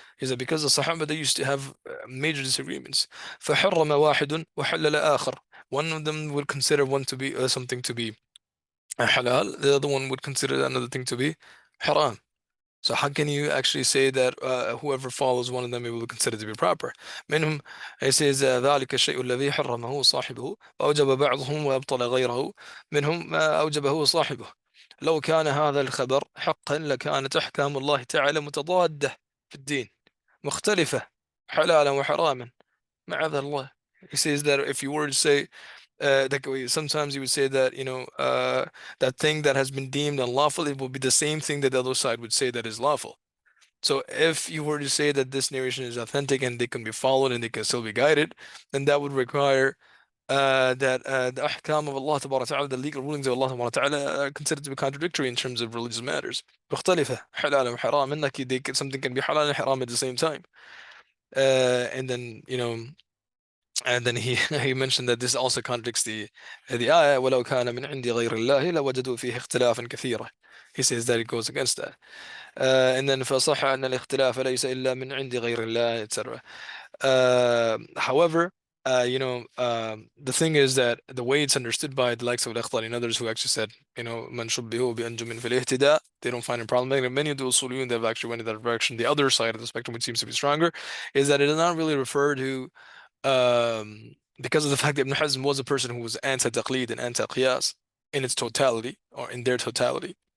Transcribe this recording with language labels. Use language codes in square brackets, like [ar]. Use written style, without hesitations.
[en] Is that because the Sahaba, they used to have major disagreements. [ar] فحرم واحد وحلل آخر. [en] One of them would consider one to be something to be halal, the other one would consider another thing to be haram. So how can you actually say that whoever follows one of them, it will be considered to be proper? [ar] منهم, [en] he says [ar] ذلك الشيء الذي حرمه صاحبه وأوجب بعضهم وأبطل غيره منهم ما أوجبه صاحبه. لو كان هذا الخبر حقا لكانت أحكام الله تعالى متضادة في الدين مختلفة حلالا وحراما معاذ الله. [en] He says that if you were to say sometimes you would say that that thing that has been deemed unlawful, it will be the same thing that the other side would say that is lawful. So if you were to say that this narration is authentic and they can be followed and they can still be guided, then that would require that the ahkam of Allah ta'ala, the legal rulings of Allah ta'ala, are considered to be contradictory in terms of religious matters. [ar] مختلفة حلال وحرام, [en] like something can be halal and haram at the same time. And then he he mentioned that this also contradicts the ayah [ar] ولو كان من عند غير الله لوجدوا فيه اختلافا كثيرا. [en] He says that it goes against that. And then [ar] فصح أن الاختلاف ليس إلا من عند غير الله, etc. [en] However, the thing is that the way it's understood by the likes of al and others who actually said, [ar] من شبهه بأنجم في الاهتداء, [en] they don't find it problematic. Many of the usuliyun that have actually went in that direction, the other side of the spectrum, which seems to be stronger, is that it does not really refer to because of the fact that Ibn Hazm was a person who was anti-taqlid and anti-qiyas in its totality or in their totality.